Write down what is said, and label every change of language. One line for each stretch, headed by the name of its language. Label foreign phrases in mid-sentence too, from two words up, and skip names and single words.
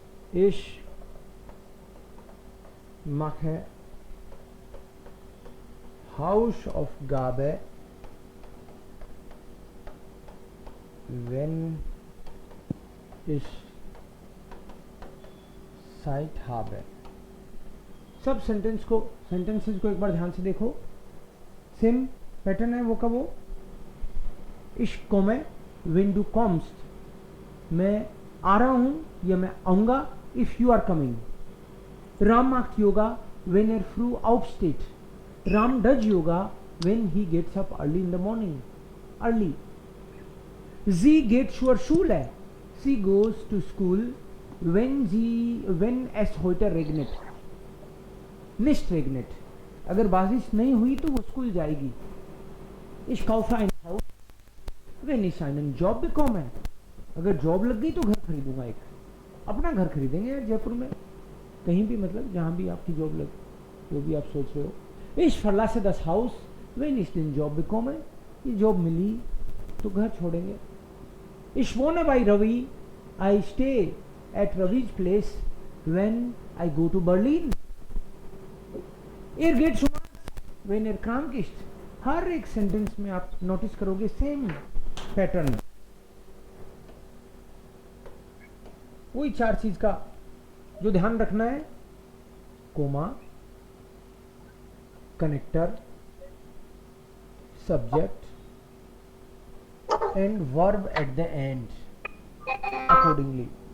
German: Ich mache Hausaufgabe, wenn ich Zeit habe.
Hindi: सब सेंटेंसेस को एक बार ध्यान से देखो,
English: same pattern
Hindi: है वो का वो.
German: Ich komme, wenn du kommst.
Hindi: मैं आ रहा हूं या मैं आऊंगा
English: if you are coming.
German: Ram macht yoga when er früh aufsteht.
English: Ram does yoga when he gets up early in the morning. Early.
German: Sie geht zur Schule.
English: She goes to school when
German: es heute regnet. Nicht regnet.
Hindi: अगर बारिश नहीं हुई तो वो स्कूल जाएगी.
German: Ich kaufe ein Haus wenn ich einen Job bekomme.
Hindi: अगर जॉब लग गई तो घर खरीदूंगा, एक अपना घर खरीदेंगे यार जयपुर में, कहीं भी, मतलब जहाँ भी आपकी जॉब लगे, जो भी आप सोच रहे हो.
German: Ich verlasse das Haus wenn ich den Job bekomme.
Hindi: ये जॉब मिली तो घर छोड़ेंगे.
German: Ich wohne bei Ravi.
English: I stay at Ravi's place when I go to Berlin.
German: Er geht zum Arzt wenn er krank ist.
Hindi: हर एक सेंटेंस में आप नोटिस करोगे
English: same pattern.
Hindi: वही चार चीज का जो ध्यान रखना है,
English: comma, connector, subject and verb at the end accordingly.